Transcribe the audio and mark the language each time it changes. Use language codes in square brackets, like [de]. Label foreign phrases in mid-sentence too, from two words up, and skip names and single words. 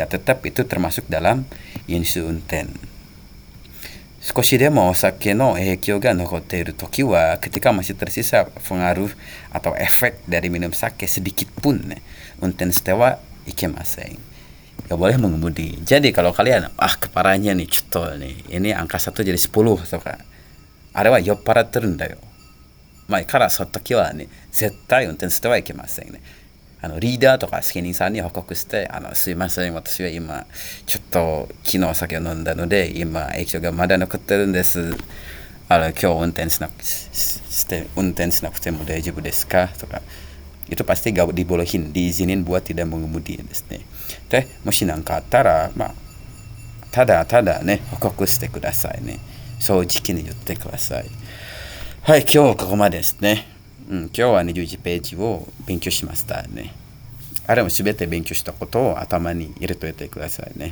[id] Tetap itu termasuk dalam [ja] 飲酒運転. 少しでもお酒の影響が残っているときは, [id] ketika masih tersisa pengaruh atau efek dari minum sake sedikit pun [ja] 運転してはいけません. [id] Gak boleh mengemudi. Jadi kalau kalian keparahannya nih cetol nih, ini angka 1 jadi 10 [ja] とか、あれは酔っ払ってるんだよ。からその時はね、絶対運転してはいけませんね。リーダーとか責任さんに報告して、すいません、私は今ちょっと昨日酒を飲んだので今影響がまだ残ってるんです。今日運転しなくても大丈夫ですかとか、 [id] itu pasti gak dibolehin, diizinin buat tidak mengemudi [ja] ですね。で、もし何かあったら、ただね、報告してくださいね。正直に言ってください。はい、今日はここまでですね。今日は21ページを勉強しましたね。あれも全て勉強したことを頭に入れといてくださいね。